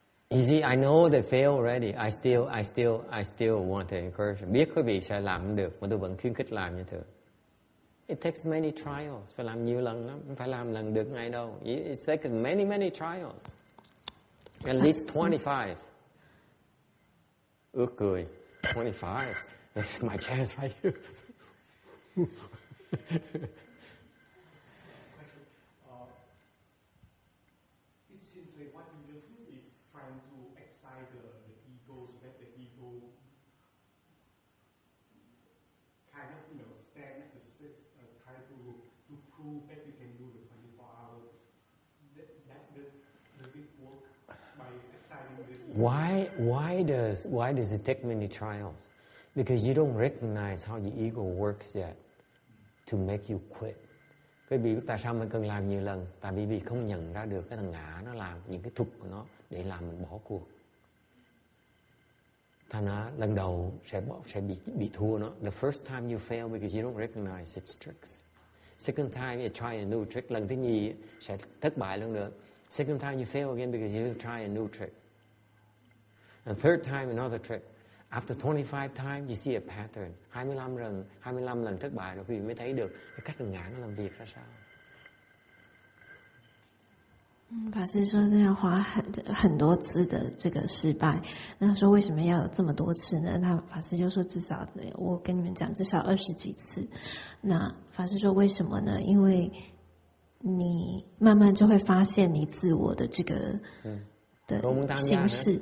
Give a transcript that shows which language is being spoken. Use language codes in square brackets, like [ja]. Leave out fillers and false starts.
[en] You see, I know they fail already. I still want to encourage them. [vi] Biết quý vị sẽ làm không được, mà tôi vẫn khuyến khích làm như thế. [en] It takes many trials. [vi] Phải làm nhiều lần lắm, không phải làm lần được ngay đâu. [en] It's taken many trials. At least 25. [vi] Ước cười. [en] 25. This is my chance right here. It seems like what you just do is trying to excite the ego so that the ego kind of, stand at the stage, try to prove that you can do the 24 hours. Does it work by exciting the ego? Why does it take many trials? Because you don't recognize how your ego works yet to make you quit. [vi] Quý vị biết tại sao mình cần làm nhiều lần? Tại vì không nhận ra được cái thằng ngã nó làm những cái thuật của nó để làm mình bỏ cuộc. Thành ra lần đầu sẽ bị thua nó. [en] The first time you fail because you don't recognize its tricks. Second time you try a new trick. [vi] Lần thứ nhì sẽ thất bại lần nữa. [en] Second time you fail again because you try a new trick. And third time another trick. After 25 times you see a pattern. [vi] 25 lần thất bại rồi quý vị mới thấy được cái cách thằng ngã nó làm việc ra sao. [zh] 法师说这要花很多次的这个失败，那他说为什么要有这么多次呢？那法师就说至少我跟你们讲至少20几次。那法师说为什么呢？因为你慢慢就会发现你自我的这个的形式。